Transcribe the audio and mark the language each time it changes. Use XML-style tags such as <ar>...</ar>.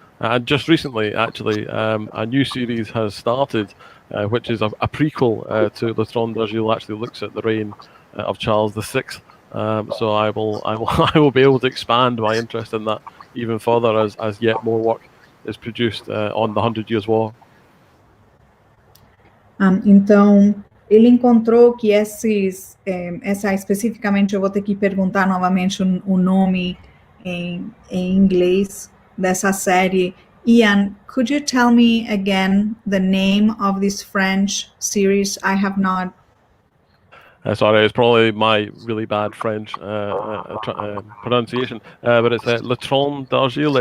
<en>And just recently, actually, a new series has started, which is a prequel to Le Trône d'Argile. Actually looks at the reign of Charles VI. So I will be able to expand my interest in that even further as yet more work is produced on the 100 Years' War.</en> <pt>Então, ele encontrou que essa especificamente, eu vou ter que perguntar novamente o nome em inglês dessa série.</pt> <en>Ian, could you tell me again the name of this French series? I have not. Sorry, it's probably my really bad French pronunciation, but it's Le Trône d'Argile.</en>